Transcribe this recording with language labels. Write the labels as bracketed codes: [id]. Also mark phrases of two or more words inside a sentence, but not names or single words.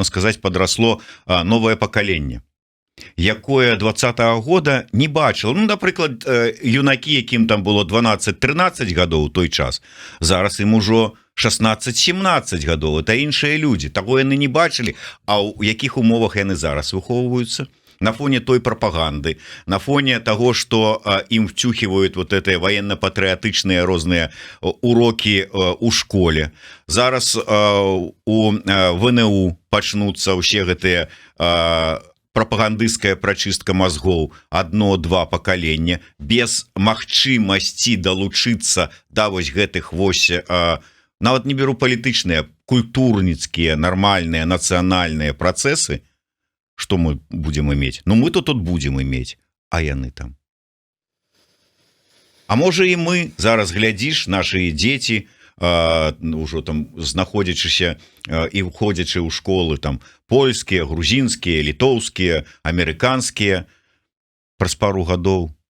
[be] сказаць падрасло новае пакаленне якое 20-го года не бачыла ну напрыклад юнакі якім там было 12-13 гадоў у той час зараз ім ужо 16-17 гадоў это іншыя людзі таго яны не бачылі а ў якіх умовах яны зараз выхоўваюцца на фоне той прапаганды на фоне [ru] того что ім втюхивают вот это военно-патрыотычныя розныя уроки у школе зараз [be] у ВНУ пачнуцца ўсе гэтыя прапагандысцкая прачыстка мозгоў 1-2 пакалення без магчымасці далучыцца да вось гэтых вось нават не беру палітычныя культурніцкія нармальныя нацыянальныя працэсы [ru] что мы будем иметь ну мы тут будем иметь [be] а яны там а можа і мы зараз глядзіш наши дзеці ўжо там знаходзячыся і уходзячы ў школы там польскія грузінскія літоўскія амерыканскія праз пару гадоў